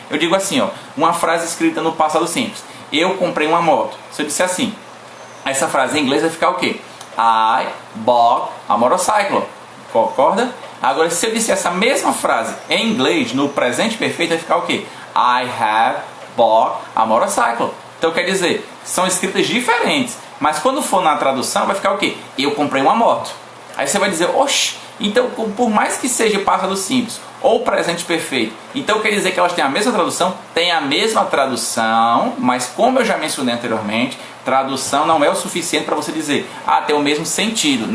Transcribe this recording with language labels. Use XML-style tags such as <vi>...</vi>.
<pt>Eu digo assim, ó, uma frase escrita no passado simples. Eu comprei uma moto. Se eu disser assim, essa frase em inglês vai ficar o quê? I bought a motorcycle. Concorda? Agora, se eu disser essa mesma frase em inglês no presente perfeito, vai ficar o quê?</pt> <en>I have bought a motorcycle.</en> <pt>Então quer dizer, são escritas diferentes, mas quando for na tradução vai ficar o quê? Eu comprei uma moto. Aí você vai dizer, oxe, então por mais que seja passado simples ou presente perfeito, então quer dizer que elas têm a mesma tradução? Tem a mesma tradução, mas como eu já mencionei anteriormente, tradução não é o suficiente para você dizer, tem o mesmo sentido.</pt>